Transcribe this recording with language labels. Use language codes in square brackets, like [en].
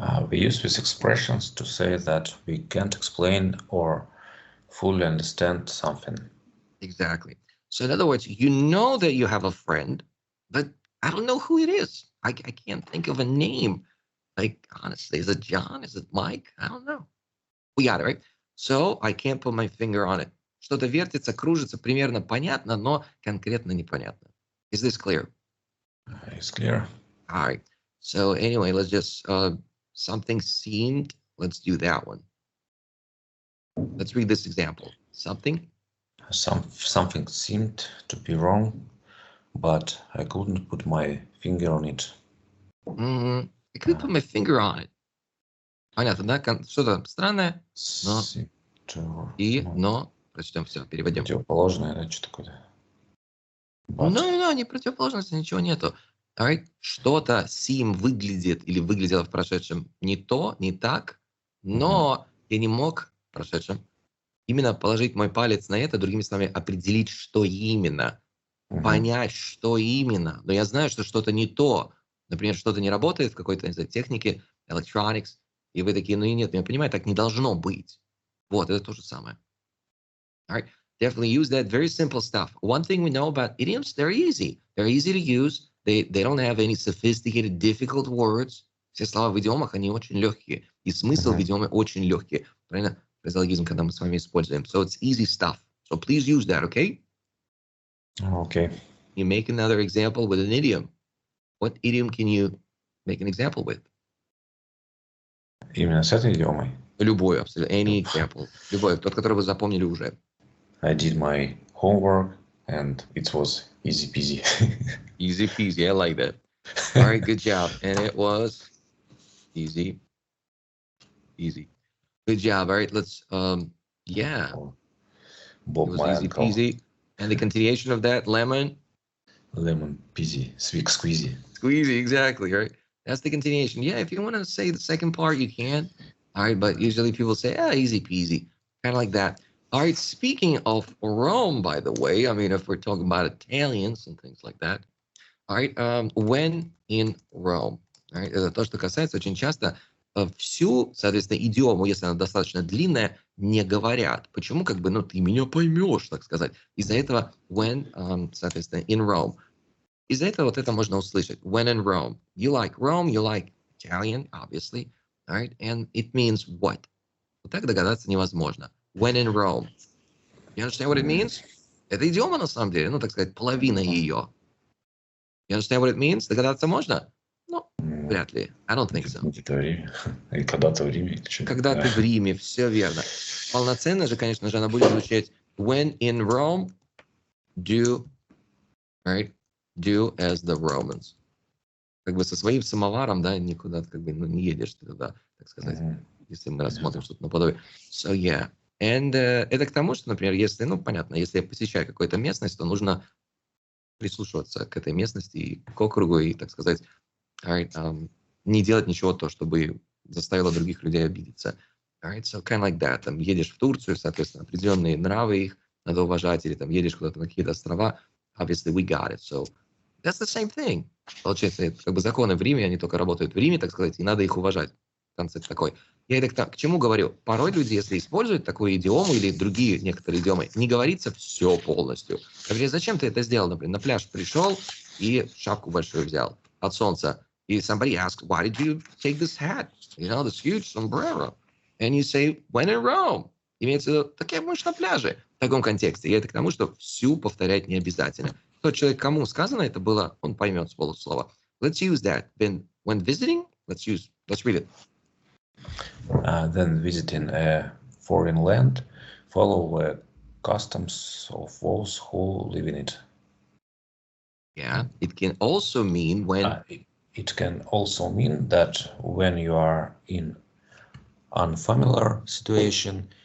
[en] We use these expressions to say that we can't explain or fully understand something. Exactly. So in other words, you know that you have a friend, but I don't know who it is. I can't think of a name. Like, honestly, is it John? Is it Mike? I don't know. We got it, right? So I can't put my finger on it. [ru] Что-то вертится, кружится, примерно понятно, но конкретно непонятно. [en] Is this clear? It's clear. All right. So anyway, let's just, something seemed, let's do that one. Let's read this example. Something seemed to be wrong, but I couldn't put my finger on it. I couldn't put my finger on it. [ru] Понятно, да? Что-то странное, но но прочтем все, переводим. Противоположное, да, что такое? No, не противоположности, ничего нету. [en] All right? [ru] Что-то seem выглядит или выглядело в прошедшем не то, не так, но я не мог в прошедшем именно положить мой палец на это, другими словами, определить, что именно, понять, что именно. Но я знаю, что что-то не то. Например, что-то не работает в какой-то, не знаю, технике, electronics, и вы такие, ну и нет, я понимаю, так не должно быть. Вот, это то же самое. [en] All right? Definitely use that. Very simple stuff. One thing we know about idioms, they're easy. They're easy to use. They don't have any sophisticated, difficult words. [ru] Все слова в идиомах, они очень легкие. И смысл в идиоме очень легкий. Правильно? Фразеологизм, когда мы с вами используем. [en] So it's easy stuff. So please use that, okay? Okay. You make another example with an idiom. What idiom can you make an example with? [ru] Именно с этой идиомой? Любой, абсолютно. [en] Any example. [ru] Любой, тот, который вы запомнили уже. [en] I did my homework, and it was easy peasy. Easy peasy, I like that. All right, good job. And it was easy. Good job. All right, let's, yeah. Bob, it was my easy uncle. peasy. And the continuation of that, lemon? Lemon peasy, sweet squeezy. Squeezy, exactly, right? That's the continuation. Yeah, if you want to say the second part, you can. All right, but usually people say, easy peasy, kind of like that. All right, speaking of Rome, by the way, I mean, if we're talking about Italians and things like that. All right, when in Rome. [ru] All right, это то, что касается очень часто всю, соответственно, идиому, если она достаточно длинная, не говорят. Почему? Как бы, ну, ты меня поймешь, так сказать. Из-за этого when, соответственно, in Rome. Из-за этого вот это можно услышать. [en] When in Rome. You like Rome, you like Italian, obviously. All right, and it means what? [ru] Вот так догадаться невозможно. [en] When in Rome. You understand what it means? [ru] Это идиома, на самом деле, ну, так сказать, половина ее. [en] You understand what it means? [ru] Догадаться можно? Ну, вряд ли. [en] I don't think so. [ru] Где-то в Риме. Или когда-то в Риме. Когда ты в Риме, все верно. Полноценно же, конечно же, она будет звучать [en] when in Rome, do, right, do as the Romans. [ru] Как бы со своим самоваром, да, никуда как бы, ну, не едешь ты туда, так сказать, если мы рассмотрим что-то наподобие. [en] So, yeah. [ru] And это к тому, что, например, если, ну, понятно, если я посещаю какую-то местность, то нужно прислушиваться к этой местности и к округу, и, так сказать, right, не делать ничего то, чтобы заставило других людей обидеться. [en] Right, so kind of like that. [ru] Там едешь в Турцию, соответственно, определенные нравы их надо уважать, или там едешь куда-то на какие-то острова. [en] Obviously, we got it. So that's the same thing. [ru] Получается, как бы законы в Риме, они только работают в Риме, так сказать, и надо их уважать. Концепт такой. Я это к чему говорю? Порой люди, если используют такую идиому или другие некоторые идиомы, не говорится все полностью. Например, зачем ты это сделал? Например, на пляж пришел и шапку большую взял от солнца. [en] И somebody asks, why did you take this hat? You know, this huge sombrero. And you say, when in Rome. [ru] Имеется в виду, так я будешь на пляже. В таком контексте. И это к тому, что всю повторять не обязательно. Тот человек, кому сказано это было, он поймет с полуслова. [en] Let's use that. Then, when visiting, let's read it. Then visiting a foreign land, follow the customs of those who live in it. Yeah, it can also mean when... It can also mean that when you are in unfamiliar situation,